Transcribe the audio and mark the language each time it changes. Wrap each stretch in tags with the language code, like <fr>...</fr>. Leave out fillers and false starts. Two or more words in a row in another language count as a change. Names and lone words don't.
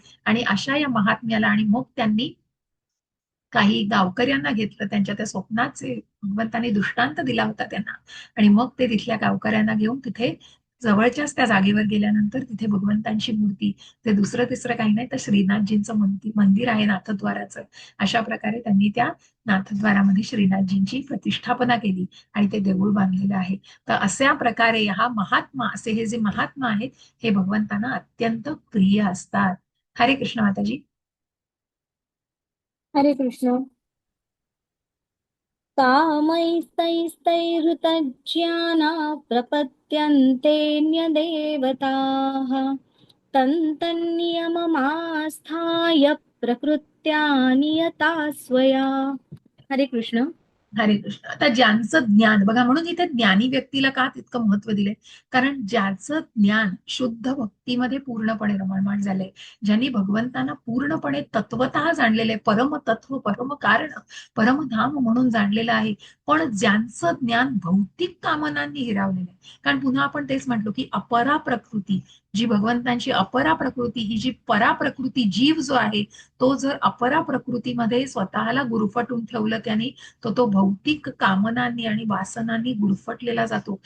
<mr>आणि अशा या महात्म्याला आणि मग त्यांनी काही गावकऱ्यांना घेतलं, त्यांच्या त्या स्वप्नाचे भगवंतांनी दृष्टांत दिला होता त्यांना आणि मग ते तिथल्या गावकऱ्यांना घेऊन तिथे जवळच्याच त्या जागेवर गेल्यानंतर तिथे भगवंतांची मूर्ती, ते दुसरं तिसरं काही नाही तर श्रीनाथजींचं मंदिर आहे नाथद्वाराचं. अशा प्रकारे त्यांनी त्या नाथद्वारामध्ये श्रीनाथजींची प्रतिष्ठापना केली आणि ते देऊळ बांधलेलं आहे. तर अशा प्रकारे हा महात्मा, असे हे जे महात्मा आहेत हे भगवंतांना अत्यंत प्रिय असतात.</mr> <sa>हरे कृष्ण</sa> <mr>माताजी.</mr> <sa>हरे कृष्ण. कामैस्तैस्तैहृतज्ञाना प्रपद्यन्तेऽन्यदेवताः तन्तन्नियममास्थाय प्रकृत्या नियता स्वया. हरे कृष्ण. हरे कृष्ण.</sa> <mr>आता ज्यांचं ज्ञान बघा, म्हणून इथे ज्ञानी व्यक्तीला का तितकं महत्व दिलंय, कारण ज्याचं ज्ञान शुद्ध भक्तीमध्ये पूर्णपणे रममाण झालंय, ज्यांनी भगवंतांना पूर्णपणे तत्वतः जाणलेले, परमतत्व, परम कारण, परमधाम म्हणून जाणलेलं आहे. पण ज्यांचं ज्ञान भौतिक कामनांनी हिरावलेलं आहे, कारण पुन्हा आपण तेच म्हटलो की अपरा प्रकृती, जी भगवंतांची अपरा प्रकृती, ही जी परा प्रकृती जीव जो आहे, तो जर अपरा प्रकृतीमध्ये स्वतःला गुरफटून ठेवलं त्याने, तो भौतिक कामनांनी आणि वासनांनी गुरफटलेला जातो.</mr>